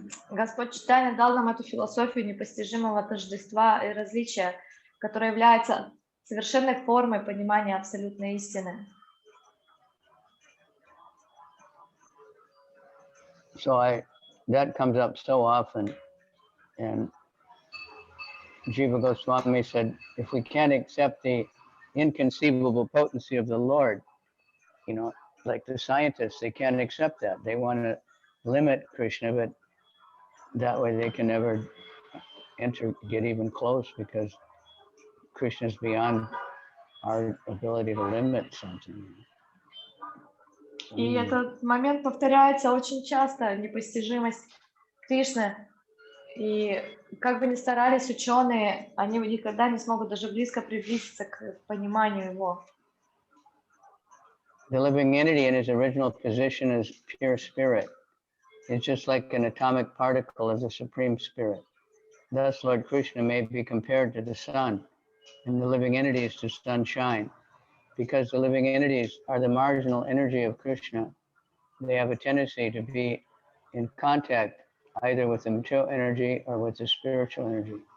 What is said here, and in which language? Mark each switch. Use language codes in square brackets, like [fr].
[ru] Господь Чайтанья дал нам эту философию непостижимого тождества и различия, которая является совершенной формой понимания абсолютной истины. [en] So that comes up so often And Jiva Goswami said, if we can't accept the inconceivable potency of the Lord, you know, like the scientists, they can't accept that. They want to limit Krishna, but that way they can never get even close, because Krishna is beyond our ability to limit something. [ru] И этот момент повторяется очень часто, непостижимость Кришны. И как бы ни старались ученые, они никогда не смогут даже близко приблизиться к пониманию его. [en] The living entity in his original position is pure spirit. It's just like an atomic particle of the Supreme Spirit. Thus, Lord Krishna may be compared to the sun, and the living entities to sunshine. Because the living entities are the marginal energy of Krishna, they have a tendency to be in contact either with the material energy or with the spiritual energy.